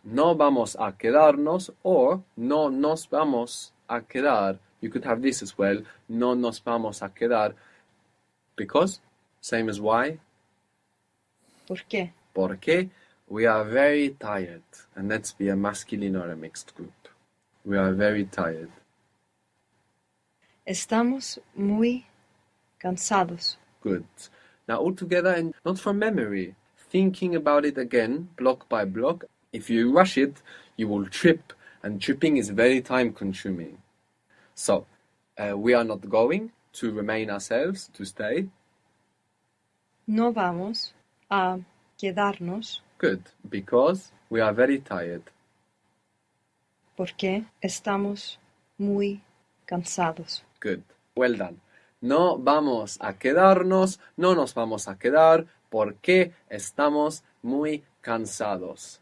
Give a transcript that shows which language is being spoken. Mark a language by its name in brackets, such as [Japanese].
[Spanish] No vamos a quedarnos or no nos vamos a quedar. [English] You could have this as well. [Spanish] No nos vamos a quedar. [English] Because, same as why. [Spanish] ¿Por qué? Porque [English] we are very tired. And let's be a masculine or a mixed group. We are very tired. [Spanish] Estamos muy cansados. [English] Good. Now all together and not from memory. Thinking about it again, block by block. If you rush it, you will trip. And tripping is very time consuming. So, we are not going to remain ourselves, to stay. [Spanish] No vamos a quedarnos [English] Good. Because we are very tired. [Spanish] porque estamos muy cansados. [English] Good. Well done. [Spanish] No vamos a quedarnos, no nos vamos a quedar porque estamos muy cansados.